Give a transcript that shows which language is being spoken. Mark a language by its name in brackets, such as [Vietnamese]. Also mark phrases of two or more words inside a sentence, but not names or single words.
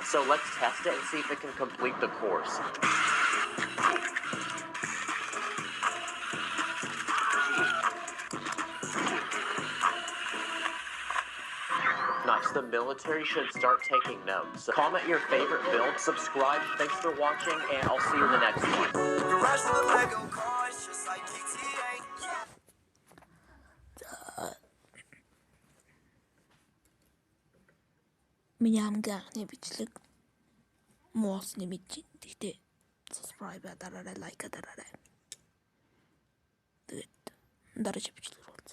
[English] So let's test it and see if it can complete the course. Nice, the military should start taking notes. Comment your favorite build, subscribe, thanks for watching, and I'll see you in the next one. The rest of the Lego cars, just like GTA. [Mongolian] Миний хамгийн анхны бичлэг моосны мэдээ. Тэгтээ subscribe дараарай, лайк дараарай. Тэгээд дараагийн бичлэг уулзъя.